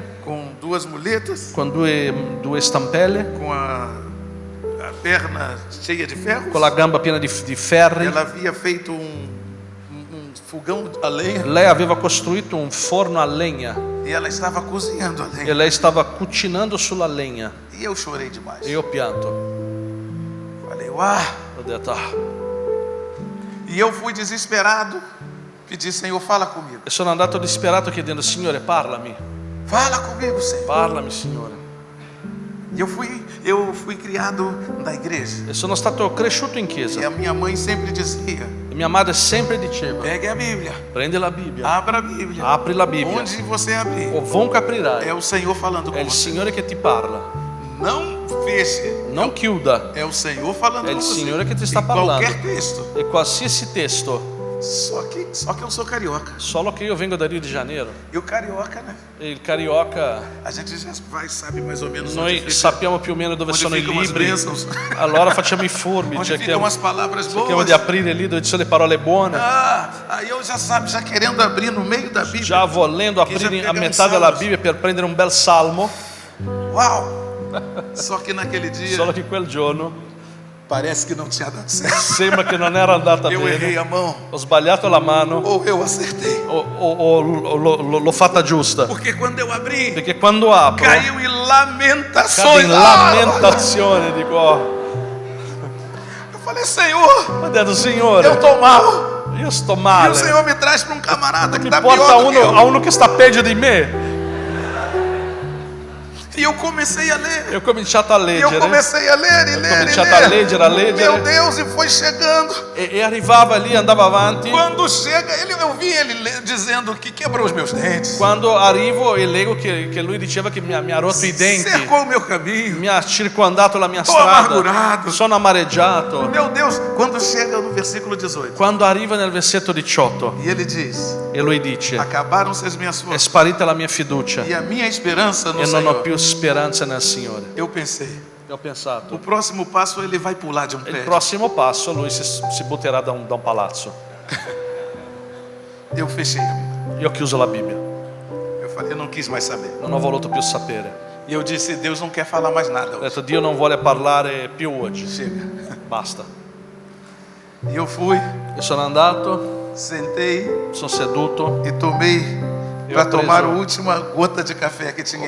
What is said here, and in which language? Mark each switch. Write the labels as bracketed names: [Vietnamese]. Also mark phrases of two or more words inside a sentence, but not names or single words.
[Portuguese] com duas muletas, [Italian] con due stampelle, [Portuguese] com a perna cheia de ferros. [Italian] con la gamba piena di ferri. [Portuguese] Ela havia feito um fogão a lenha [Italian] Lei aveva costruito un forno a legna [Portuguese] e ela estava cozinhando a [Italian] e [Portuguese] lenha. [Italian] lei stava cucinando sulla legna [Portuguese] E eu chorei demais. [Italian] e io ho pianto. [Portuguese] Falei, uau! [Italian] Ho detto, [Portuguese] E eu fui desesperado, pedi, Senhor, fala comigo. [Italian] e sono andato disperato chiedendo: Signore, parlami, [Portuguese] Fala comigo, Senhor. [Italian] parlami, Signore. [Portuguese] E eu fui criado na igreja. [Italian] E sono stato cresciuto in [Portuguese] E [Italian] chiesa [Portuguese] a minha mãe sempre dizia: [Italian] e mia madre sempre diceva: [Portuguese] pegue a Bíblia, [Italian] prendi la Bibbia, [Portuguese] abra a Bíblia. [Italian] apri la Bibbia, [Portuguese] Onde você abrir, [Italian] ovunque aprirai, [Portuguese] é o Senhor falando [Italian] è [Portuguese] com [Italian] il [Portuguese] você. [Italian] Signore che ti parla. [Portuguese] Não feche, [Italian] Non chiuda, [Portuguese] é o Senhor falando [Italian] è [Portuguese] com [Italian] il [Portuguese] você. [Italian] Signore che ti [Portuguese] Em [Italian] sta parlando. [Portuguese] qualquer texto, [Italian] E qualsiasi testo [Portuguese] Só que eu sou carioca. [Italian] Solo che io vengo da Rio de Janeiro [Portuguese] E o carioca, né? [Italian] e il carioca, [Portuguese] A gente já sabe mais ou menos onde [Italian] noi [Portuguese] fica, [Italian] sappiamo più o meno dove [Portuguese] onde [Italian] sono i [Portuguese] ficam as [Italian] libri, [Portuguese] bênçãos, [Italian] allora facciamo i furbi, [Portuguese] onde ficam [Italian] cerchiamo, [Portuguese] as palavras [Italian] cerchiamo [Portuguese] boas. [Italian] di aprire lì dove ci sono le parole buone. [Portuguese] Aí eu já querendo abrir no meio da Bíblia. [Italian] Già volendo Che già aprire a [Portuguese] pegamos [Italian] metà della [Portuguese] salmos. [Italian] Bibbia per prendere un bel salmo, [Portuguese] Uau! Só que naquele dia [Italian] solo che quel giorno [Portuguese] parece que não tinha dado certo. [Italian] sembra che non era andata [Portuguese] Eu errei [Italian] bene, [Portuguese] a mão [Italian] ho sbagliato la mano [Portuguese] ou eu acertei. [Italian] o l'ho fatta giusta, [Portuguese] Porque quando eu abri, [Italian] perché quando apro [Portuguese] caiu em [Italian] cade [Portuguese] lamentações. [Italian] in lamentazione, dico [Portuguese] Eu falei, Senhor, [Italian] ho detto Signore, [Portuguese] eu tô mal. [Italian] io sto [Portuguese] E o [Italian] male, [Portuguese] Senhor me traz para um camarada que [Italian] mi [Portuguese] está [Italian] porta [Portuguese] pior do que [Italian] a [Portuguese] eu. [Italian] uno che sta peggio di me. [Portuguese] E eu comecei a ler. [Italian] E ho cominciato a [Portuguese] E eu [Italian] leggere [Portuguese] comecei a ler e ler e [Italian] cominciato a leggere, [Portuguese] Meu Deus, e foi chegando. [Italian] e arrivava lì, andava avanti. [Portuguese] Quando chega, eu vi ele dizendo que quebrou os meus dentes. [Italian] Quando arrivo e leggo che lui diceva che mi ha rotto i denti, [Portuguese] Cercou o meu caminho. [Italian] mi ha circondato la mia [Portuguese] Tô [Italian] strada, [Portuguese] amargurado. [Italian] sono amareggiato. [Portuguese] Meu Deus, quando chega no versículo 18. [Italian] Quando arriva nel versetto 18 [Portuguese] E ele diz: [Italian] e lui dice: [Portuguese] acabaram-se as minhas [Italian] è [Portuguese] forças [Italian] sparita la mia fiducia [Portuguese] e a minha esperança no [Italian] e non ho [Portuguese] Senhor. [Italian] più speranza nel Signore. [Portuguese] Eu pensei, [Italian] E ho [Portuguese] o [Italian] pensato, [Portuguese] próximo passo ele vai pular de um [Italian] il [Portuguese] prédio. [Italian] prossimo passo lui si butterà da un palazzo. [Portuguese] Eu fechei a Bíblia. [Italian] Io ho chiuso la Bibbia, [Portuguese] Eu falei, eu não quis mais saber. [Italian] non ho voluto più sapere. [Portuguese] E eu disse, Deus não quer falar mais nada [Italian] Ho [Portuguese] hoje. [Italian] detto Dio non vuole parlare più oggi, [Portuguese] Chega. [Italian] basta. [Portuguese] E eu fui, [Italian] E sono andato, [Portuguese] sentei [Italian] sono seduto, [Portuguese] e tomei Eu para tomar a [Italian] preso- [Portuguese] última gota de café que tinha